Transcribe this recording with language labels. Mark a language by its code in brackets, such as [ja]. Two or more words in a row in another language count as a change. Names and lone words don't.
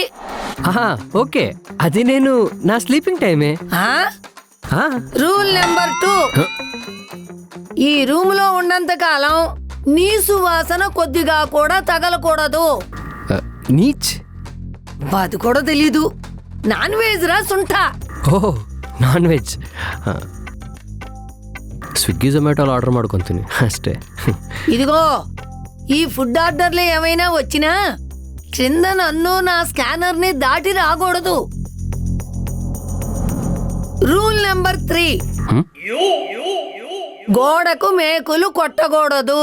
[te] ఆహా, ఓకే, అది నేను నా [en] sleeping time. Rule number [te] 2, ఈ రూమ్ లో ఉన్నంత కాలం నీ సువాసన కొద్దిగా కూడా తగలకూడదు. నీచ్? అది కూడా తెలీదు. [en] non veg [te] రా సుంఠా. [en] Oh, non veg. [kn] ಸ್ವಿಗ್ಗಿ ಜೊಮ್ಯಾಟೋಲೋ ಆರ್ಡರ್ ಮಾಡ್ಕೊಂತೀನಿ ಅಷ್ಟೇ. [te] ఇదిగో, ఈ [en] food orders [te] ఏమైనా వచ్చినా క్రింద నన్ను నా స్కానర్ ని దాటి రాకూడదు. [en] Rule number [te] 3, గోడకు మేకులు కొట్టకూడదు.